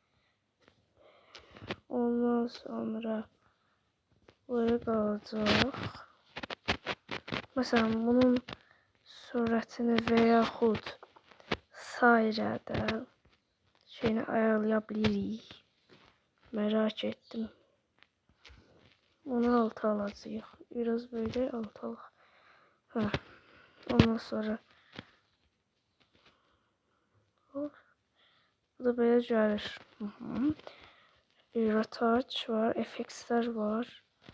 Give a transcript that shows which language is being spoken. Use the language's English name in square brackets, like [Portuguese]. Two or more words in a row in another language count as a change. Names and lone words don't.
[Azerbaijani] Ondan sonra böyle qalacaq. Məsələn, bunun sürətini və yaxud sairədə şeyini ayarlaya bilirik. [Turkish] Merak ettim. [Azerbaijani] Onu alta alacağıq. Biraz böyle alta alaq. Hə. Ondan sonra hop. Bu da böyle gəlir. Bir retouch var, effectsler var.